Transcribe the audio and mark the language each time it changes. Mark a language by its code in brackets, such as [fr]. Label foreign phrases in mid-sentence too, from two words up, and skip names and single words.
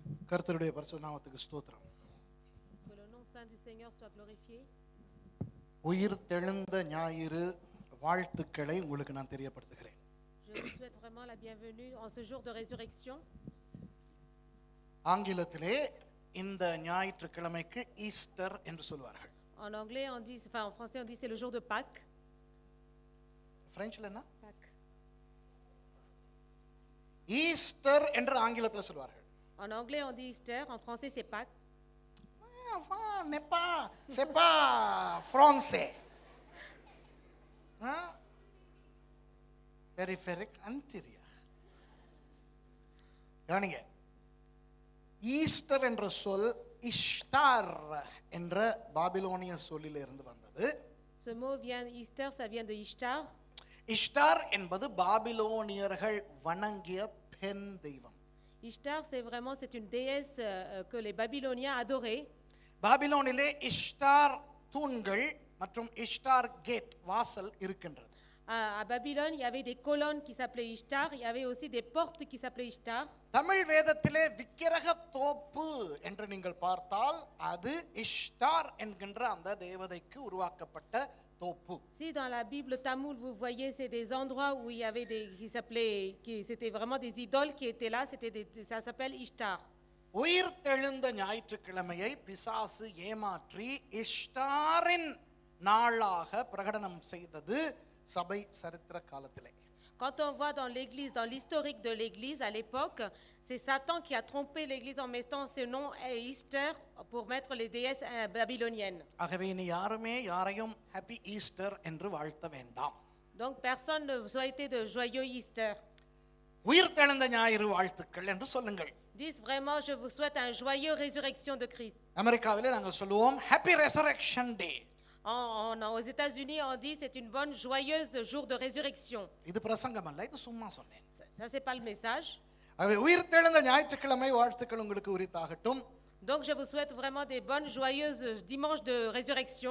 [ta] கர்த்தருடைய பரிசுத்த நாமத்துக்கு ஸ்தோத்திரம். [fr] Que le nom saint du Seigneur soit glorifié. [ta] உயிர் தெழுந்த ஞாயிறு வாழ்த்துக்களை உங்களுக்கு நான் தெரியப்படுத்துகிறேன். [fr] Je vous souhaite vraiment la bienvenue en ce jour de résurrection. [ta] ஆங்கிலத்திலே இந்த ஞாயிற்றுக்கிழமைக்கு ஈஸ்டர் என்று சொல்வார்கள். [fr] En anglais on dit, enfin en français on dit c'est le jour de Pâques. [ta] பிரெஞ்சில் என்ன? [fr] Pâques. [ta] ஈஸ்டர் என்று ஆங்கிலத்தில் சொல்வார்கள். [fr] En anglais on dit Easter, en français c'est Pâques. n'est pas, c'est pas français. Peripheric anterior. [ta] கவனிங்க, ஈஸ்டர் என்ற சொல் இஷ்டார் என்ற பாபிலோனிய சொல்லில் இருந்து வந்தது. [fr] Ce mot vient Easter, ça vient de Ishtar. [ta] இஷ்டார் என்பது பாபிலோனியர்கள் வணங்கிய பெண் தெய்வம். [fr] Ishtar c'est une déesse que les Babyloniens adoraient. [ta] பாபிலோனிலே இஷ்டார் தூண்கள் மற்றும் இஷ்டார் கேட் வாசல் இருக்கின்றது. [fr] À Babylone, il y avait des colonnes qui s'appelaient Ishtar, il y avait aussi des portes qui s'appelaient Ishtar. [ta] தமிழ் வேதத்திலே விக்கிரக தோப்பு என்று நீங்கள் பார்த்தால் அது இஷ்டார் என்கின்ற அந்த தேவதைக்கு உருவாக்கப்பட்ட தோப்பு. [fr] Si dans la Bible tamoul vous voyez c'est des endroits où il y avait des c'était vraiment des idoles qui étaient là, ça s'appelle Ishtar. [ta] உயிர் தெழுந்த ஞாயிற்றுக்கிழமையை பிசாசு ஏமாற்றி இஷ்டாரின் நாளாக பிரகடனம் செய்தது சபை சரித்திர காலத்திலே. [fr] Quand on voit dans l'église, dans l'historique de l'église à l'époque, c'est Satan qui a trompé l'église en mettant ce nom Easter pour mettre les déesses babyloniennes. [ta] ஆகவே இனி யாருமே யாரையும் [en] Happy Easter [ta] என்று வாழ்த்த வேண்டாம். [fr] Donc personne ne souhaitait de joyeux Easter. [ta] உயிர் தெழுந்த ஞாயிறு வாழ்த்துக்கள் என்று சொல்லுங்கள். [fr] Dis vraiment je vous souhaite un joyeux résurrection de Christ. [ta] அமெரிக்காவிலே நாங்கள் சொல்லுவோம் [en] Happy Resurrection Day. [fr] Aux États-Unis on dit c'est une bonne joyeuse jour de résurrection. [ta] இது பிரசங்கம் அல்ல, இது சும்மா சொன்னேன். [fr] Ça c'est pas le message. [ta] ஆகவே உயிர் தெழுந்த ஞாயிற்றுக்கிழமை வாழ்த்துக்கள் உங்களுக்கு உரித்தாகட்டும். [fr] Donc je vous souhaite vraiment des bonnes joyeuses dimanches de résurrection.